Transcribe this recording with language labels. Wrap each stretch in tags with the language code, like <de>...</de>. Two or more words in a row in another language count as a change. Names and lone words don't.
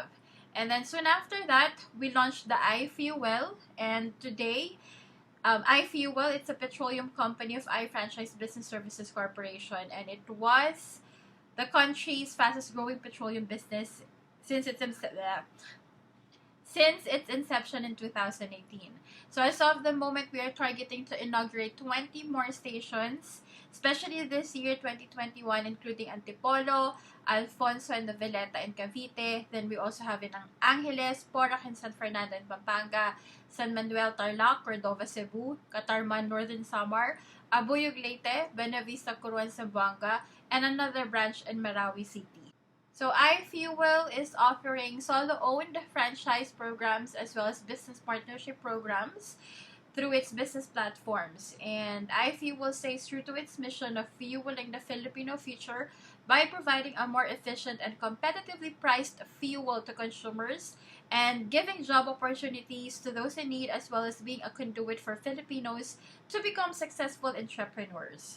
<en>And then soon after that, we launched the iFuel, and today, iFuel, it's a petroleum company of iFranchise Business Services Corporation, and it was the country's fastest growing petroleum business since its inception in 2018. So as of the moment, we are targeting to inaugurate 20 more stations, especially this year, 2021, including Antipolo, Alfonso and Noveleta in Cavite. Then we also have in Angeles, Porac and San Fernando in Pampanga, San Manuel, Tarlac, Cordova, Cebu, Catarman, Northern Samar, Abuyog, Leyte, Buenavista, Coruan, Zamboanga, and another branch in Marawi City. So iFuel is offering solo-owned franchise programs as well as business partnership programs through its business platforms. And iFuel stays true to its mission of fueling the Filipino future by providing a more efficient and competitively priced fuel to consumers and giving job opportunities to those in need, as well as being a conduit for Filipinos to become successful entrepreneurs.</en>